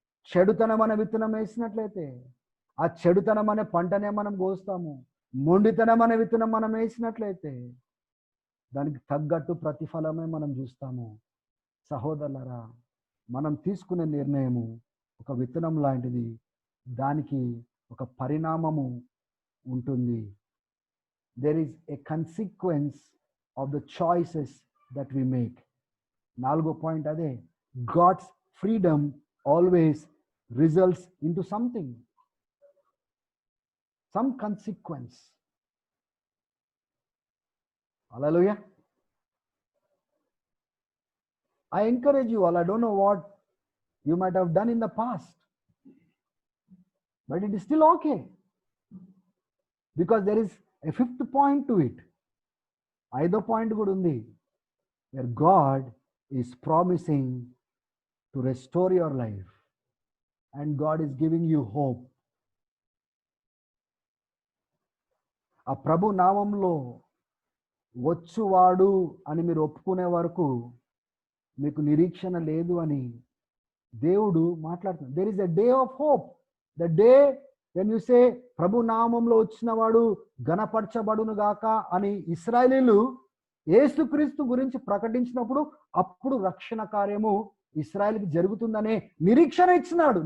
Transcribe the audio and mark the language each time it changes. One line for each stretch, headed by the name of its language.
Telugu: చెడుతనం అనే విత్తనం వేసినట్లయితే ఆ చెడుతనం అనే పంటనే మనం కోస్తాము. మొండితనం అనే విత్తనం మనం వేసినట్లయితే దానికి తగ్గట్టు ప్రతిఫలమే మనం చూస్తాము. సహోదరులారా, మనం తీసుకునే నిర్ణయము ఒక విత్తనం లాంటిది. దానికి ఒక పరిణామము ఉంటుంది.
English: There is a consequence of the choices that we make.
Telugu: 4వ పాయింట్ అదే,
English: God's freedom always results into something, some consequence. Hallelujah. I encourage you all. I don't know what you might have done in the past, but it is still okay, because there is a 5th point to it.
Telugu: 5వ point కూడా ఉంది,
English: where God is promising to restore your life and God is giving you hope.
Telugu: ఆ ప్రభు నామంలో వచ్చువాడు అని మీరు ఒప్పుకునే వరకు మీకు నిరీక్షణ లేదు అని దేవుడు మాట్లాడుతున్నాడు.
English: There is a day of hope. The day when you say
Telugu: ప్రభు నామంలో వచ్చిన వాడు ఘనపరచబడును గాక అని ఇశ్రాయేలీలు యేసుక్రీస్తు గురించి ప్రకటించినప్పుడు అప్పుడు రక్షణ కార్యము ఇశ్రాయేలుకి జరుగుతుందనే నిరీక్షణ ఇచ్చినాడు.